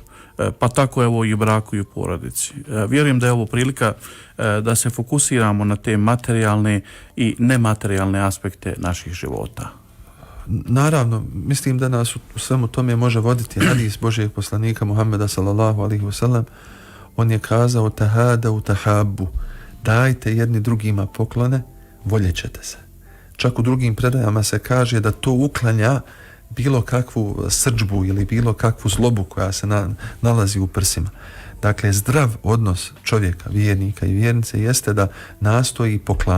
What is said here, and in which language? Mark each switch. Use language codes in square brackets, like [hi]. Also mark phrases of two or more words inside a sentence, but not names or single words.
[bs] Pa tako evo i u braku i u porodici. Vjerujem da je ovo prilika da se fokusiramo na te materijalne i nematerijalne aspekte naših života. Naravno, mislim da nas u svemu tome može voditi hadis Božijeg poslanika Muhammeda [ar] صلى الله عليه وسلم. [bs] On je kazao [ar] تهادوا تحابوا, [bs] dajte jedni drugima poklone, voljet ćete se. Čak u drugim predajama se kaže da to uklanja bilo kakvu srdžbu ili bilo kakvu zlobu koja se nalazi u prsima. Dakle, zdrav odnos čovjeka, vjernika i vjernice jeste da nastoji poklanjati.